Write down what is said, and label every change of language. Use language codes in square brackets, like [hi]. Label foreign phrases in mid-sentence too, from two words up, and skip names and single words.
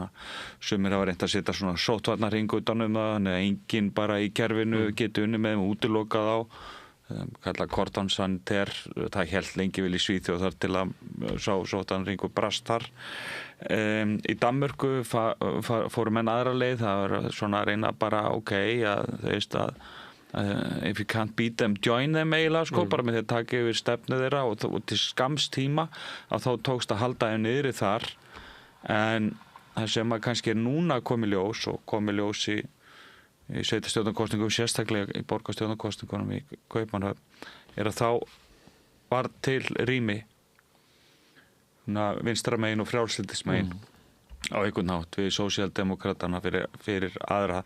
[is] Sumir hafa reynt að setja svona sóttvarnahring utanum það, þannig að enginn bara í kerfinu geti unnið með þeim útilokað á. Kallað [fr] cordon sanitaire, [is] það hélt lengi vel í Svíþjóð þar til að sá sóttvarnahringur brast þar. Í Danmörku fóru menn aðra leið, það var svona að reyna bara að þú veist að [en] if you can't beat them, join them [is] eiginlega, sko, bara með því að taka yfir stefnu þeirra og til skamms tíma að þá tókst að halda þeim niðri þar en það sem að kannski núna komið ljós og komið ljós í sveitarstjórnarkosningum, sérstaklega í borgarstjórnarkosningunum í Kaupmannahöfn að þá var til rými vinstra megin og frjálslyndismegin á einhvern hátt við sósíaldemókratana fyrir aðra.